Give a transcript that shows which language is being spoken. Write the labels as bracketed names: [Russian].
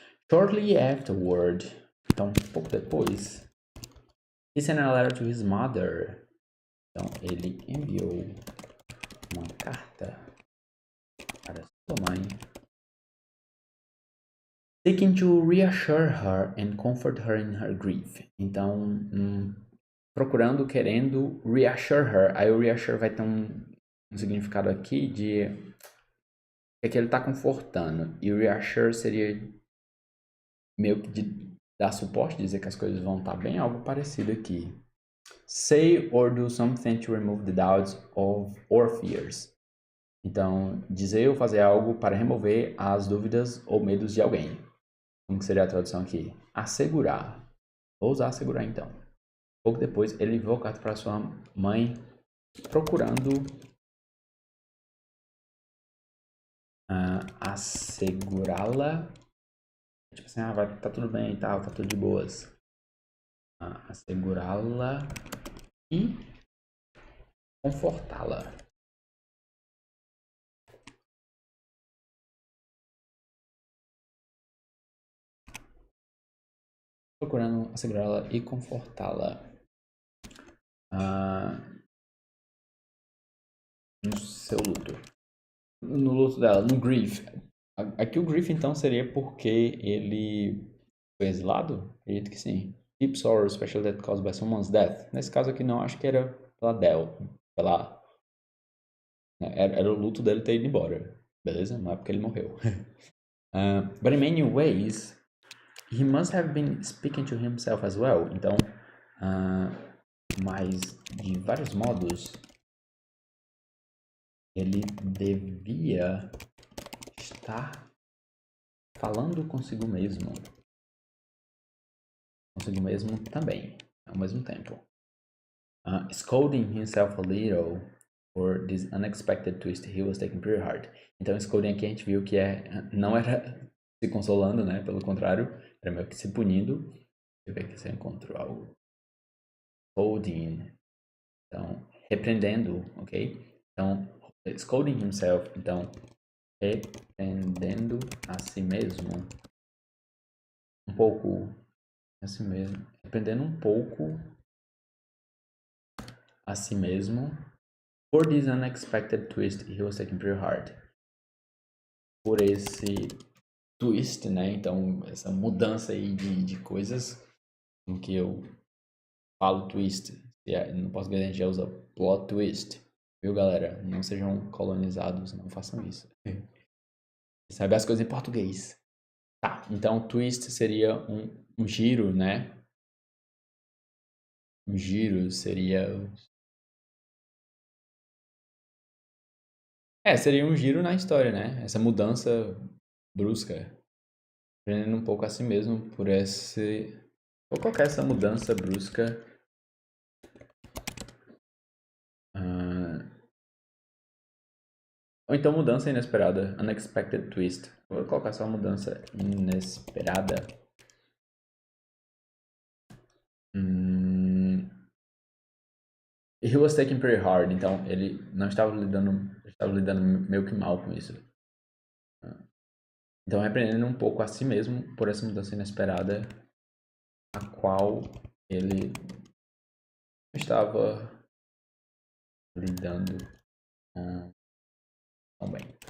[English] Shortly afterward, [Portuguese] então pouco depois, [English] he sent a letter to his mother. [Portuguese] Então ele enviou uma carta para sua mãe, [English] seeking to reassure her and comfort her in her grief. [Portuguese] Então, procurando, querendo [English] reassure her. [Portuguese] Aí o reassure vai ter um significado aqui de que ele está confortando. E o reassure seria meio que de dar suporte, dizer que as coisas vão estar bem, algo parecido aqui. [English] Say or do something to remove the doubts of or fears. [Portuguese] Então, dizer ou fazer algo para remover as dúvidas ou medos de alguém. Como que seria a tradução aqui? Assegurar. Vou usar assegurar então. Pouco depois, ele enviou carta para sua mãe procurando assegurá-la. Tipo assim, vai, tá tudo bem e tal, tá tudo de boas. Assegurá-la e confortá-la. Procurando assegurá-la e confortá-la. No seu luto. No luto dela, no grief. Aqui o grief então seria porque ele foi exilado? Acredito que sim. [English] Deep sorrow, especially that caused by someone's death. [Portuguese] Nesse caso aqui não, acho que era pela era o luto dele ter ido embora. Beleza? Não é porque ele morreu. [English] But in many ways, he must have been speaking to himself as well. [Portuguese] Então, mas de vários modos, ele devia estar falando consigo mesmo. Consigo mesmo também, ao mesmo tempo. [English] Scolding himself a little for this unexpected twist he was taking pretty hard. [Portuguese] Então, scolding aqui a gente viu que não era se consolando, né? Pelo contrário, era meio que se punindo. Deixa eu ver aqui se eu encontro algo. Scolding. Então, repreendendo, ok? Então, [English] scolding himself. [Portuguese] Então, repreendendo a si mesmo. Um pouco a si mesmo. Repreendendo um pouco a si mesmo. [English] For this unexpected twist he was taking pretty hard. [Portuguese] Por esse twist, né? Então, essa mudança aí de coisas, em que eu falo twist, no português a gente já usa plot twist, viu, galera? Não sejam colonizados, não façam isso. Sabe as coisas em português. Tá, então twist seria um giro, né? Um giro seria. Seria um giro na história, né? Essa mudança brusca. Aprendendo um pouco a si mesmo por esse. Vou colocar essa mudança brusca. ah, Ou então mudança inesperada. [English] Unexpected twist. [Portuguese] Vou colocar só mudança inesperada. [English] Hum, He was taken pretty hard. [Portuguese] Então ele não estava lidando. Estava lidando meio que mal com isso. Então repreendendo um pouco a si mesmo por essa mudança inesperada. A qual ele estava lidando tão bem.